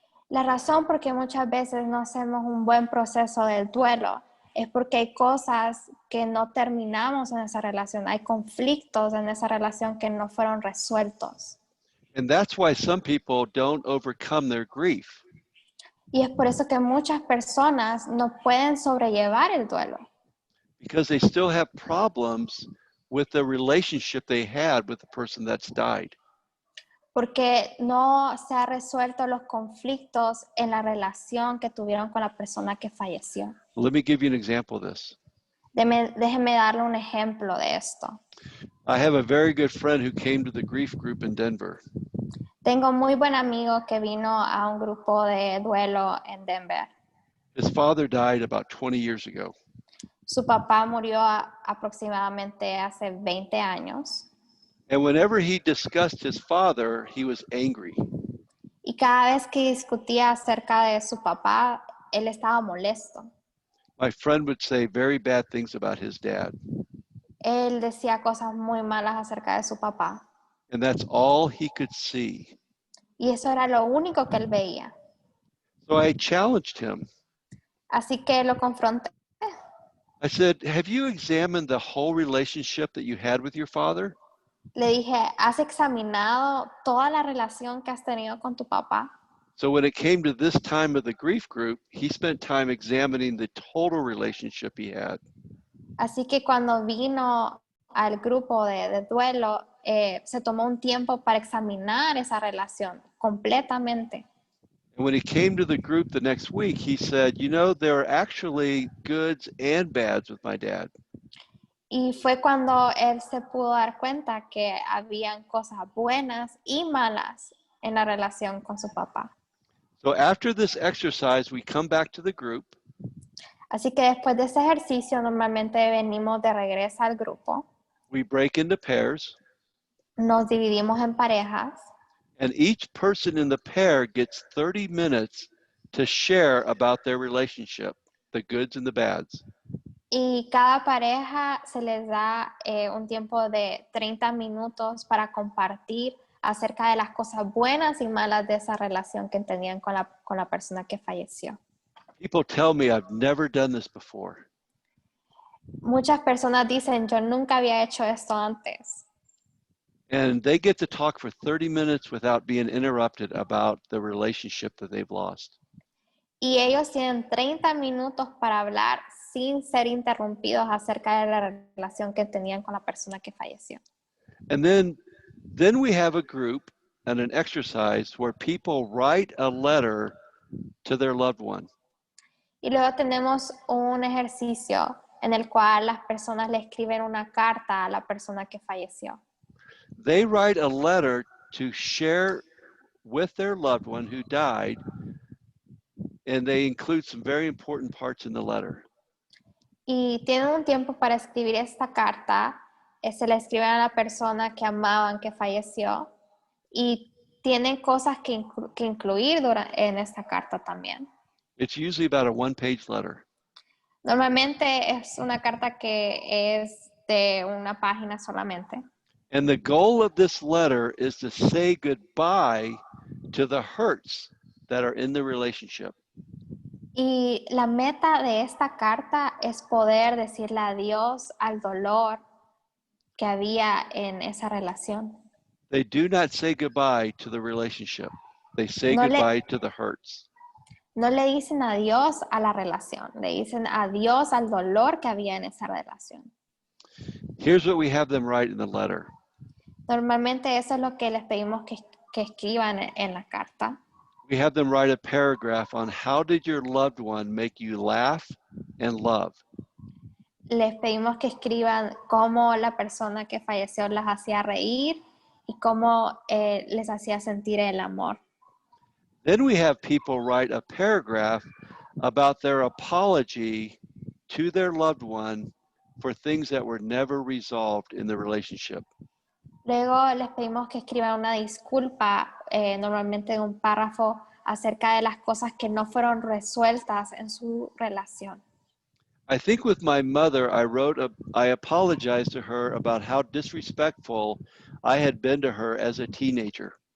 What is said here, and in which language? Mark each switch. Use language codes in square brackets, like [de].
[es] La razón por qué muchas veces no hacemos un buen proceso del duelo es porque hay cosas que no terminamos en esa relación, hay conflictos en esa relación que no fueron resueltos. [en] And that's why some people don't overcome their grief. [es] Y es por eso que muchas personas no pueden sobrellevar el duelo, [en] Because they still have problems with the relationship they had with the person that's died. [es] porque no se han resuelto los conflictos en la relación que tuvieron con la persona que falleció. [en] Let me give you an example of this. [es] Déjeme darle un ejemplo de esto. [en] I have a very good friend who came to the grief group in Denver. [es] Tengo un muy buen amigo que vino a un grupo de duelo en Denver. [en] His father died about 20 years ago. [es] Su papá murió aproximadamente hace 20 años. [en] And whenever he discussed his father, he was angry. [es] Y cada vez que discutía acerca de su papá, él estaba molesto. [en] My friend would say very bad things about his dad. [es] Él decía cosas muy malas acerca de su papá. [en] And that's all he could see. [es] Y eso era lo único que él veía. [en] So I challenged him. [es] Así que lo confronté. [en] I said, have you examined the whole relationship that you had with your father? [es] Le dije, ¿has examinado toda la relación que has tenido con tu papá? [en] So when it came to this time of the grief group, he spent time examining the total relationship he had. [es] Así que cuando vino al grupo de duelo, se tomó un tiempo para examinar esa relación completamente. [en] And when he came to the group the next week, he said, you know, there are actually goods and bads with my dad. [es] Y fue cuando él se pudo dar cuenta que habían cosas buenas y malas en la relación con su papá. [en] So after this exercise, we come back to the group. [es] Así que después de ese ejercicio normalmente venimos de regreso al grupo, [en] We break into pairs, [es] nos dividimos en parejas [en] and each person in the pair gets 30 minutes to share about their relationship, the goods and the bads. [es] y cada pareja se les da un tiempo de 30 minutos para compartir acerca de las cosas buenas y malas de esa relación que tenían con la persona que falleció. [en] People tell me I've never done this before. [es] Muchas personas dicen, yo nunca había hecho esto antes. [en] And they get to talk for 30 minutes without being interrupted about the relationship that they've lost. [es] Y ellos tienen 30 minutos para hablar sin ser interrumpidos acerca de la relación que tenían con la persona que falleció. [en] And then we have a group and an exercise where people write a letter to their loved one. [es] Y luego tenemos un ejercicio en el cual las personas le escriben una carta a la persona que falleció. [en] They write a letter to share with their loved one who died, and they include some very important parts in the letter. [es] Y tienen un tiempo para escribir esta carta, se la escriben a la persona que amaban que falleció y tienen cosas que incluir en esta carta también. [en] It's usually about a one-page letter. [es] Normalmente es una carta que es de una página solamente. [en] And the goal of this letter is to say goodbye to the hurts that are in the relationship. [es] Y la meta de esta carta es poder decirle adiós al dolor que había en esa relación. [en] They do not say goodbye to the relationship. They say [es] No [en] goodbye to the hurts. [es] No le dicen adiós a la relación, le dicen adiós al dolor que había en esa relación. [en] Here's what we have them write in the letter. [es] Normalmente eso es lo que les pedimos que escriban en la carta. [en] We have them write a paragraph on how did your loved one make you laugh and love. [es] Les pedimos que escriban cómo la persona que falleció las hacía reír y cómo les hacía sentir el amor. [en] Then we have people write a paragraph about their apology to their loved one for things that were never resolved in the relationship. [es] Luego les pedimos que escriban una disculpa, normalmente en un párrafo, acerca de las cosas que no fueron resueltas en su relación. [en] I think with my mother, I apologized to her about how disrespectful I had been to her as a teenager.